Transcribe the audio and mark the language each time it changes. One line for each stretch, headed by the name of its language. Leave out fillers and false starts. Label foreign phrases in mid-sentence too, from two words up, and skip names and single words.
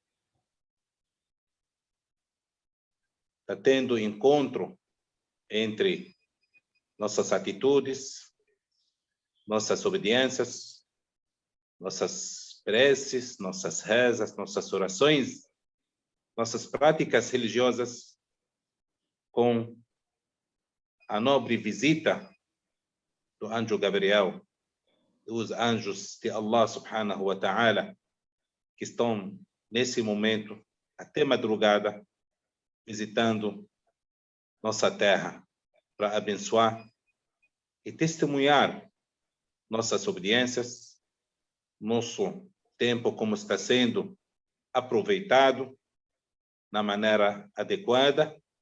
Portuguese: Está tendo encontro entre nossas atitudes, nossas obediências, nossas preces, nossas rezas, nossas orações, nossas práticas religiosas, com a nobre visita do anjo Gabriel, dos anjos de Allah
Arabic: سبحانه وتعالى,
Portuguese: que estão nesse momento, até madrugada, visitando nossa terra, para abençoar e testemunhar nossas obediências, nosso tempo como está sendo aproveitado na maneira adequada,